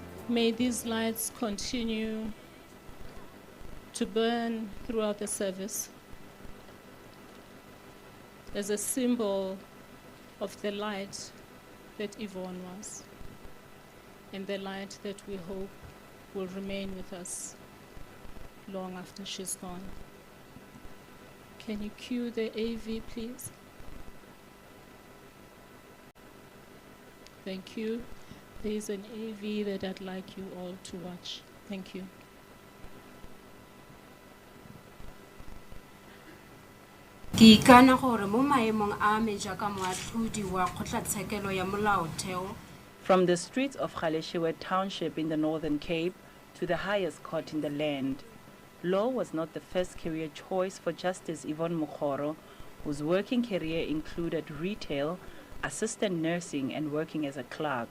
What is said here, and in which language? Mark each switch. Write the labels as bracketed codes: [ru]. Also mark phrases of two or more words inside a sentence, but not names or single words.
[en] May these lights continue to burn throughout the service as a symbol of the light that Yvonne was, and the light that we hope will remain with us long after she's gone. Can you cue the AV, please? Thank you. There is an AV that I'd like you all to watch. Thank you. [tn] Ke ikana gore mo maemong a me jaaka moatlhodi wa kgotlatshekelo ya molaotheo. [en] From the streets of Galeshewe Township in the Northern Cape to the highest court in the land, law was not the first career choice for Justice Yvonne Mokgoro, whose working career included retail, assistant nursing, and working as a clerk.